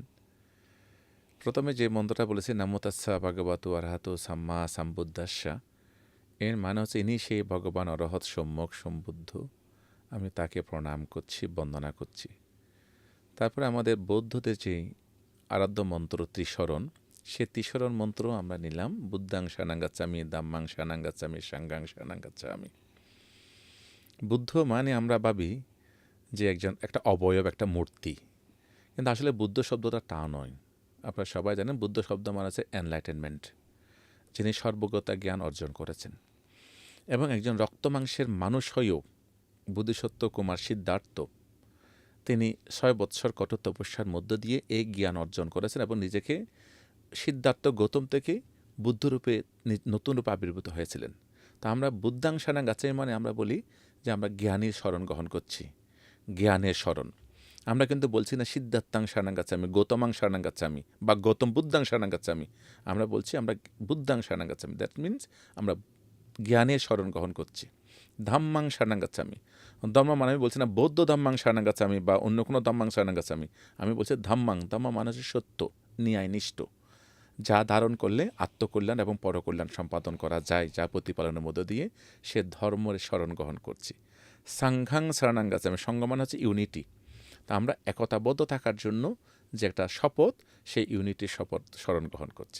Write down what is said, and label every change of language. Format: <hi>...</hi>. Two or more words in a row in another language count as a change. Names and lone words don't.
<bn>প্রথমে যে মন্ত্রটা বলেছে</bn> <pi>নমো তস্যা ভগবতো অরহতো সাম্মা সম্বুদ্ধাস্যা,</pi> <bn>এর মানে হচ্ছে ইনি সেই ভগবান অরহৎ সম্যক সম্বুদ্ধ, আমি তাকে প্রণাম করছি, বন্দনা করছি। তারপরে আমাদের বৌদ্ধদের যে আরাধ্য মন্ত্র ত্রিশরণ, সে ত্রিশরণ মন্ত্র আমরা নিলাম।</bn> <pi>বুদ্ধাং শরণং গচ্ছামি, ধাম্মাং শরণং গচ্ছামি, সংঘাং শরণং গচ্ছামি।</pi> <bn>বুদ্ধ মানে আমরা ভাবি যে একটা অবয়ব, একটা মূর্তি, কিন্তু আসলে বুদ্ধ শব্দটা তা নয়। আপনারা সবাই জানেন বুদ্ধ শব্দ মানে হচ্ছে এনলাইটেনমেন্ট, যিনি সর্বজ্ঞতা জ্ঞান অর্জন করেছেন। এবং একজন রক্ত মাংসের মানুষ হয়েও বোধিসত্ত্ব কুমার সিদ্ধার্থ তিনি ৬ বৎসর কঠোর তপস্যার মধ্য দিয়ে এই জ্ঞান অর্জন করেছেন এবং নিজেকে সিদ্ধার্থ গৌতম থেকে বুদ্ধরূপে নতুন রূপে আবির্ভূত হয়েছিলেন। তা আমরা</bn> <pi>বুদ্ধাং শরণং গচ্ছামি</pi> <bn>মানে আমরা বলি যে আমরা জ্ঞানীর শরণ গ্রহণ করছি, জ্ঞানের শরণ। আমরা কিন্তু বলছি না</bn> <pi>সিদ্ধার্থাং শরণং গচ্ছামি, গৌতমাং শরণং গচ্ছামি</pi> <bn>বা</bn> <pi>গৌতম বুদ্ধাং শরণং গচ্ছামি।</pi> <bn>আমরা বলছি আমরা</bn> <pi>বুদ্ধাং শরণং গচ্ছামি,</pi> <en>that means</en> <bn>আমরা জ্ঞানের শরণ গ্রহণ করছি।</bn> <pi>ধাম্মাং শরণং গচ্ছামি,</pi> <bn>ধর্ম মানে আমি বলছি না বৌদ্ধ</bn> <pi>ধাম্মাং শরণং গচ্ছামি</pi> <bn>বা অন্য কোনো</bn> <pi>ধাম্মাং শরণং গচ্ছামি,</pi> <bn>আমি বলছি ধাম্মাং। ধম্ম মানে হচ্ছে সত্য, ন্যায়নিষ্ঠ, যা ধারণ করলে আত্মকল্যাণ এবং পরকল্যাণ সম্পাদন করা যায়, যা প্রতিপালনের মধ্য দিয়ে সে ধর্মের শরণ গ্রহণ করছি।</bn> <pi>সাংঘাং শরণাং গচ্ছামি,</pi> <bn>সঙ্গ মানে হচ্ছে ইউনিটি। তা আমরা একতাবদ্ধ থাকার জন্য যে একটা শপথ, সেই ইউনিটির শপথ স্মরণ গ্রহণ করছি।</bn>